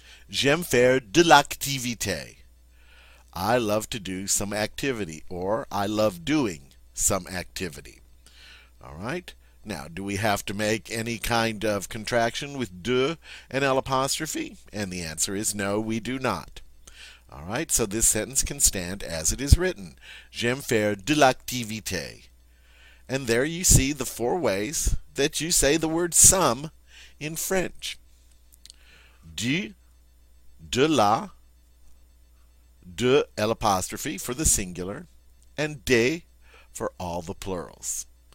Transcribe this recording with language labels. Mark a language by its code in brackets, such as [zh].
[fr] J'aime faire de l'activité. [en] I love to do some activity, or I love doing some activity. All right? Now, do we have to make any kind of contraction with de and L apostrophe? And the answer is no, we do not. All right, so this sentence can stand as it is written. [fr] J'aime faire de l'activité. [en] And there you see the 4 ways that you say the word some in French. Du, de la, de L apostrophe for the singular, and de for all the plurals.